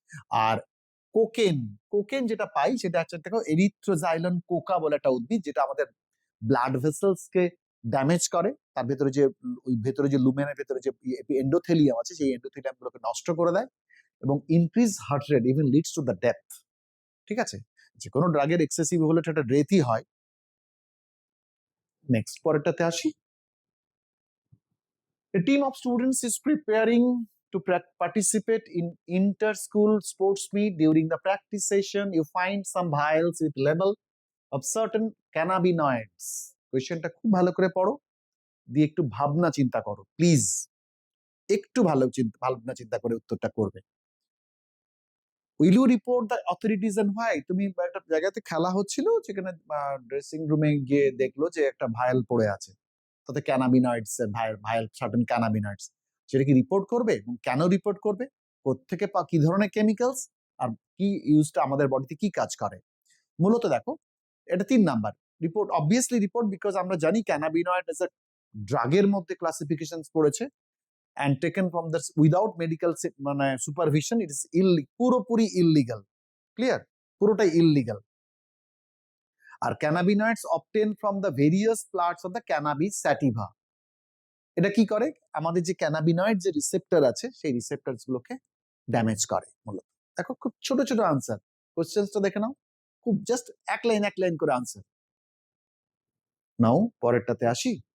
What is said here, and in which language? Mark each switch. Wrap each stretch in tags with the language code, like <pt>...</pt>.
<bn>আর cocaine, cocaine যেটা পাই সেটা হচ্ছে দেখো এরিথ্রোজাইলন কোকা বলে একটা উদ্ভিদ, যেটা আমাদের ব্লাড ভেসেলস কে ড্যামেজ করে। তার ভেতরে যে ওই ভেতরে যে লুমেনের ভেতরে যে এন্ডোথেলিয়াম আছে, সেই এন্ডোথেলিয়াম গুলোকে নষ্ট করে দেয় এবং</bn> <en>Increase heart rate, even leads to the death.</en> <bn>ঠিক আছে? যে কোনো ড্রাগের এক্সেসিভ হলে সেটা ডেথই হয়। নেক্সট, পরেরটাতে আসি।</bn> <en>A team of students is preparing to participate in inter-school sports meet. During the practice session, you find some vials with label of certain cannabinoids.</en> <bn>কোয়েশ্চেনটা খুব ভালো করে পড়ো, দিয়ে একটু ভাবনা চিন্তা করো প্লিজ, একটু ভাবনা চিন্তা করে উত্তরটা করবে।</bn> <en>Will you report the authorities and why?</en> <bn>তুমি একটা জায়গাতে খেলা হচ্ছিল, যেখানে ড্রেসিং রুমে গিয়ে দেখলো যে একটা ভায়াল পড়ে আছে, তাতে ক্যানাবিনয়েডস এর ভায়াল, সার্টেন ক্যানাবিনয়েডস। সেটা কি রিপোর্ট করবে এবং কেন রিপোর্ট করবে? কোত্থেকে কি ধরনের কেমিক্যালস আর কি ইউজটা আমাদের বডিতে কি কাজ করে? মূলত দেখো, এটা 3 number report. Obviously report, because আমরা জানি ক্যানাবিনয়েড এজ এ ড্রাগের মধ্যে ক্লাসিফিকেশন পড়েছে,</bn> <en>and taken from the without medical</en> <bn>মানে</bn> <en>supervision, it is</en> <bn>পুরোপুরি ইললিগাল। ক্লিয়ার? পুরোটাই illegal. আর ক্যানাবিনয়েডস</bn> <en>obtained from the various parts of the cannabis sativa,</en> <bn>এটা কি করে? আমাদের যে ক্যানাবিনয়েড যে রিসেপ্টর আছে, সেই রিসেপ্টরস গুলোকে ড্যামেজ করে মূলত। দেখো, খুব ছোট ছোট আনসার, কোশ্চেন্সটা দেখে নাও, খুব জাস্ট এক লাইন করে আনসার নাও। পরেরটাতে আসি।</bn>